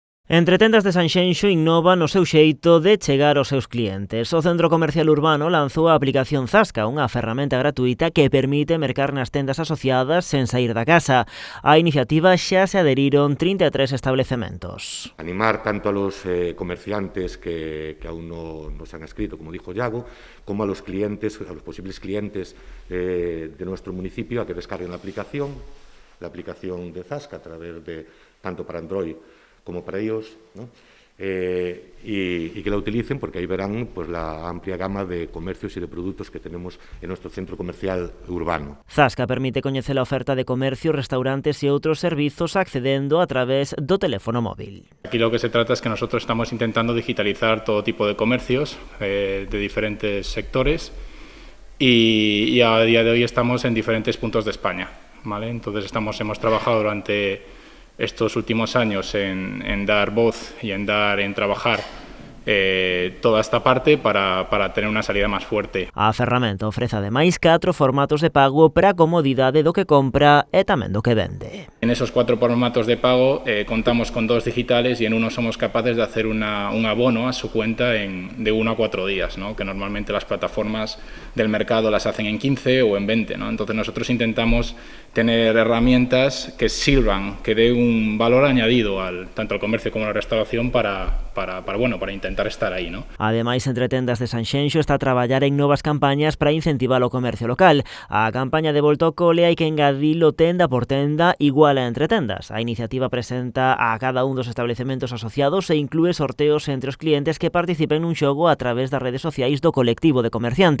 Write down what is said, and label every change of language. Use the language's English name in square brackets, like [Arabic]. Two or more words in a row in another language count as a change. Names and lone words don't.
[Galician] Entretendas de Sanxenxo innova no seu xeito de chegar aos seus clientes. O Centro Comercial Urbano lanzou a aplicación Zasca, unha ferramenta gratuita que permite mercar nas tendas asociadas sen sair da casa. A iniciativa xa se adheriron 33 establecementos. [Spanish] Animar tanto a los comerciantes que aún no se han escrito, como dijo Yago, como a los clientes, a los posibles clientes de nuestro municipio a que descarguen la aplicación de Zasca a través de, tanto para Android como para ellos, ¿no? Y que la utilicen porque ahí verán pues, la amplia gama de comercios y de productos que tenemos en nuestro centro comercial urbano. [Galician] Zasca permite coñecer a oferta de comercio, restaurantes e outros servizos accedendo a través do teléfono móvil. [Spanish] Aquí lo que se trata es que nosotros estamos intentando digitalizar todo tipo de comercios de diferentes sectores y a día de hoy estamos en diferentes puntos de España, ¿vale? Entonces hemos trabajado durante estos últimos años en dar voz y en trabajar toda esta parte para tener unha salida máis fuerte. [Galician] A ferramenta ofrece ademais 4 formatos de pago para a comodidade do que compra e tamén do que vende. [Spanish] En esos 4 formatos de pago contamos con 2 digitales y en uno somos capaces de hacer un abono a su cuenta de 1 a 4 días, ¿no? Que normalmente las plataformas del mercado las hacen en 15 o en 20, ¿no? Entonces nosotros intentamos tener herramientas que sirvan, que den un valor añadido tanto al comercio como a la restauración para intentar estar aí, ¿no? [Galician] Ademais, Entretendas de Sanxenxo está a traballar en novas campañas para incentivar o comercio local. A campaña de Volta ao Cole hai que engadilo tenda por tenda igual a Entretendas. A iniciativa presenta a cada un dos establecementos asociados e inclúe sorteos entre os clientes que participen nun xogo a través das redes sociais do colectivo de comerciantes.